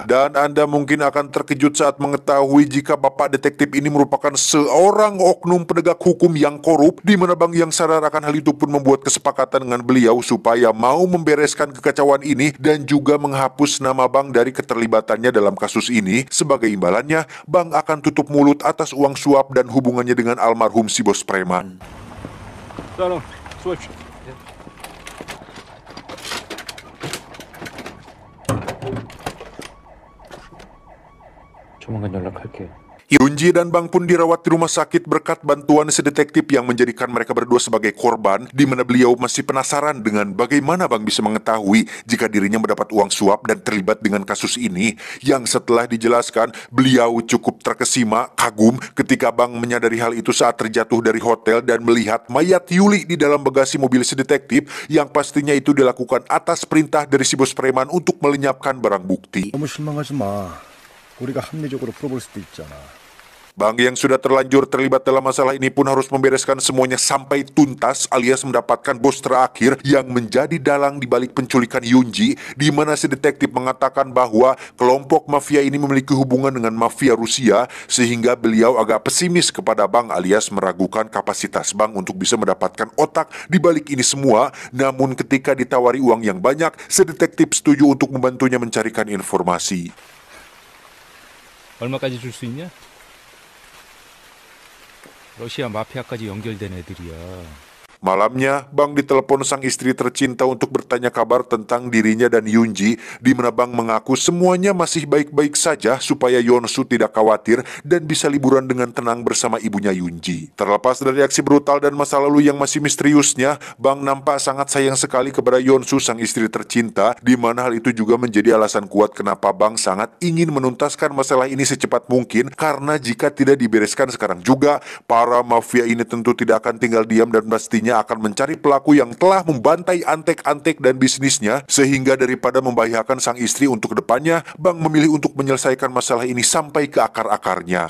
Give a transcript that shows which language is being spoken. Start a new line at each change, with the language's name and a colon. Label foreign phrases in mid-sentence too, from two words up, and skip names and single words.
Indonesian: Dan Anda mungkin akan terkejut saat mengetahui jika bapak detektif ini merupakan seorang oknum penegak hukum yang korup, di mana Bang yang sadar akan hal itu pun membuat kesepakatan dengan beliau supaya mau membereskan kekacauan ini dan juga menghapus nama Bang dari keterlibatannya dalam kasus ini. Sebagai imbalannya, Bang akan tutup mulut atas uang suap dan hubungannya dengan almarhum si bos preman.
Korean: 사람 수고하십시오. 조만간 연락할게요.
Indonesian: Yunji dan Bang pun dirawat di rumah sakit berkat bantuan si detektif yang menjadikan mereka berdua sebagai korban, di mana beliau masih penasaran dengan bagaimana Bang bisa mengetahui jika dirinya mendapat uang suap dan terlibat dengan kasus ini. Yang setelah dijelaskan, beliau cukup terkesima, kagum ketika Bang menyadari hal itu saat terjatuh dari hotel dan melihat mayat Yuli di dalam bagasi mobil si detektif, yang pastinya itu dilakukan atas perintah dari si bos preman untuk melenyapkan barang bukti.
Korean: 너무 실망하지 마. 우리가 합리적으로 풀어볼 수도 있잖아.
Indonesian: Bang yang sudah terlanjur terlibat dalam masalah ini pun harus membereskan semuanya sampai tuntas, alias mendapatkan bos terakhir yang menjadi dalang di balik penculikan Yunji, di mana si detektif mengatakan bahwa kelompok mafia ini memiliki hubungan dengan mafia Rusia, sehingga beliau agak pesimis kepada Bang alias meragukan kapasitas Bang untuk bisa mendapatkan otak di balik ini semua. Namun ketika ditawari uang yang banyak, si detektif setuju untuk membantunya mencarikan informasi.
Korean: 얼마까지 줄 수 있냐? 러시아 마피아까지 연결된 애들이야.
Indonesian: Malamnya, Bang ditelepon sang istri tercinta untuk bertanya kabar tentang dirinya dan Yunji, di mana Bang mengaku semuanya masih baik-baik saja supaya Yonsu tidak khawatir dan bisa liburan dengan tenang bersama ibunya Yunji. Terlepas dari aksi brutal dan masa lalu yang masih misteriusnya, Bang nampak sangat sayang sekali kepada Yonsu sang istri tercinta, di mana hal itu juga menjadi alasan kuat kenapa Bang sangat ingin menuntaskan masalah ini secepat mungkin, karena jika tidak dibereskan sekarang juga, para mafia ini tentu tidak akan tinggal diam dan pastinya akan mencari pelaku yang telah membantai antek-antek dan bisnisnya, sehingga daripada membahayakan sang istri untuk kedepannya, Bang memilih untuk menyelesaikan masalah ini sampai ke akar-akarnya.